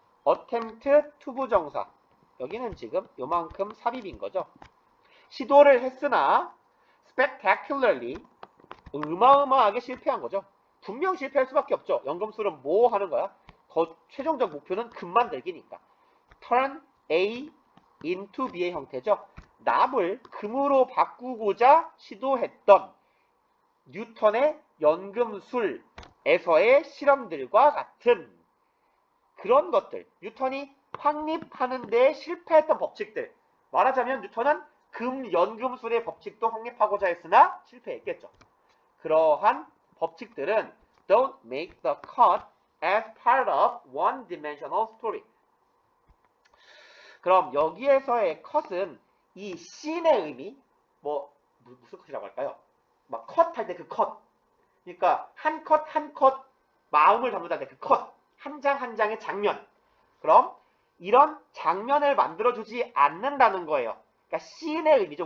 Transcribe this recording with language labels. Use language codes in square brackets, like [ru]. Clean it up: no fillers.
[ko] attempt 투부정사, 여기는 지금 요만큼 삽입인 거죠. 시도를 했으나 spectacularly, 어마어마하게 실패한 거죠. 분명 실패할 수밖에 없죠. 연금술은 뭐 하는 거야? 더 최종적 목표는 금 만들기니까. [en] turn A into B의 [ko] 형태죠. 납을 금으로 바꾸고자 시도했던 뉴턴의 연금술에서의 실험들과 같은 그런 것들, 뉴턴이 확립하는 데 실패했던 법칙들, 말하자면 뉴턴은 연금술의 법칙도 확립하고자 했으나 실패했겠죠. 그러한 법칙들은 [en] don't make the cut as part of one-dimensional story. [ko] 그럼 여기에서의 cut은 이 씬의 의미, 무슨 컷이라고 할까요? 막 컷 할 때 그 컷. 그러니까 한 컷 한 컷 마음을 담는다 때 그 컷. 한 장 한 장의 장면. 그럼 이런 장면을 만들어주지 않는다는 거예요. 그러니까 씬의 의미죠.